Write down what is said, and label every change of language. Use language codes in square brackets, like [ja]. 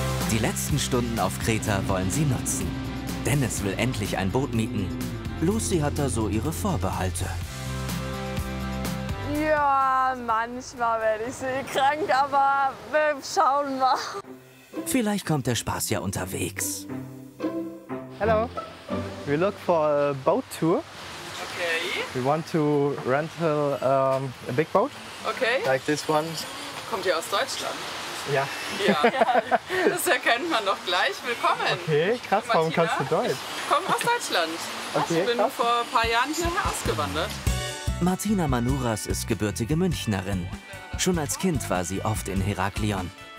[de] Die letzten Stunden auf Kreta wollen sie nutzen. Dennis will endlich ein Boot mieten. Lucy hat da so ihre Vorbehalte. Ja, manchmal werde ich seekrank, aber wir schauen mal. Vielleicht kommt der Spaß ja unterwegs. [en] Hello, we look for a boat tour. Okay. We want to rent a big boat. Okay. Like this one. [de] Kommt ihr aus Deutschland? Ja. Ja, das erkennt man doch gleich. Willkommen. Okay, krass, warum kannst du Deutsch? Ich komme aus Deutschland. Okay, ich bin vor ein paar Jahren hierher ausgewandert. Martina Manuras ist gebürtige Münchnerin. Schon als Kind war sie oft in Heraklion.